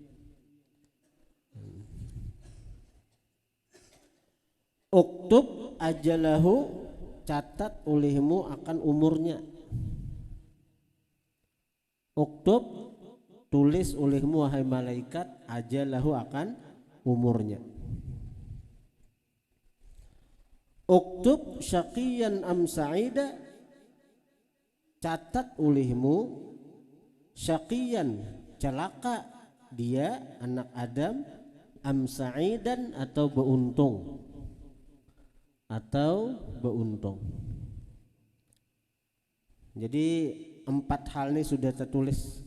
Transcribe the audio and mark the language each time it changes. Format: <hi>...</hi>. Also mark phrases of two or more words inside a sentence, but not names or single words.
<ar>اكتب أجله,</ar> <id>catat olehmu akan umurnya. Uktub, tulis olehmu wahai malaikat, ajalahu akan umurnya.</id> <ar>اكتب شقيا أم سعيدا,</ar> <id>catat olehmu syaqiyan, celaka dia anak Adam,</id> <ar>أم سعيدا</ar> <id>atau beruntung, atau beruntung. Jadi 4 hal ini sudah tertulis.</id>